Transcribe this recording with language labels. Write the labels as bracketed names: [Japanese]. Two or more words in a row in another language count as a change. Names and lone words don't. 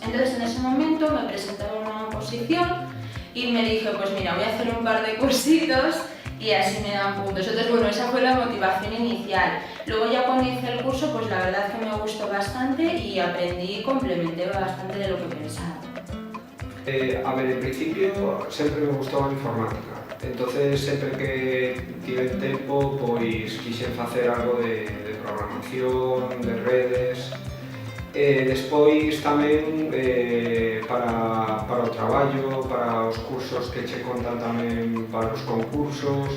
[Spanish] Entonces en ese momento me presentaron a una oposición y me dije, pues mira, voy a hacer un par de cursitos y así me dan puntos. Entonces bueno, esa fue la motivación inicial. Luego ya cuando hice el curso, pues la verdad es que me gustó bastante y aprendí y complementé bastante de lo que pensaba. [Galician] A ver, en principio sempre me gustou a informática, entonces sempre que tive tempo pois quixen facer algo de programación, de redes. Despois tamén para o traballo, para os cursos que che contan tamén para os concursos.